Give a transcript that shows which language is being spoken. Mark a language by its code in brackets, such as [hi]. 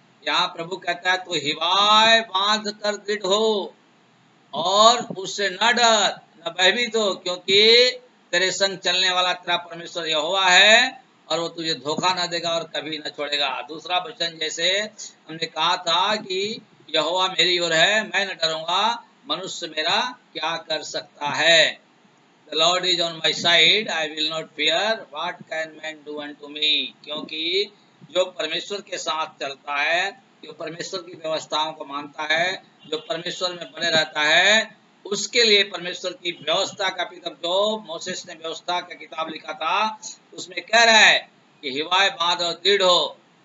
[hi] यहाँ प्रभु कहता है, तो हिवाय बांध कर दृढ़ हो और उससे न डर न भयभीत हो, क्योंकि तेरे संग चलने वाला तेरा परमेश्वर यहोवा है, और वो तुझे धोखा न देगा और कभी न छोड़ेगा। दूसरा वचन जैसे हमने कहा था कि यहोवा मेरी ओर है, मैं न डरूंगा, मनुष्य मेरा क्या कर सकता है। [en] The Lord is on my side, I will not fear, what can man do unto me। [hi] क्योंकि जो परमेश्वर के साथ चलता है, जो परमेश्वर की व्यवस्थाओं को मानता है, जो परमेश्वर में बने रहता है, उसके लिए परमेश्वर की व्यवस्था का पितर, जो मोसेस ने व्यवस्था का किताब लिखा था, उसमें कह रहा है कि हिवाय बांध और दृढ़ हो,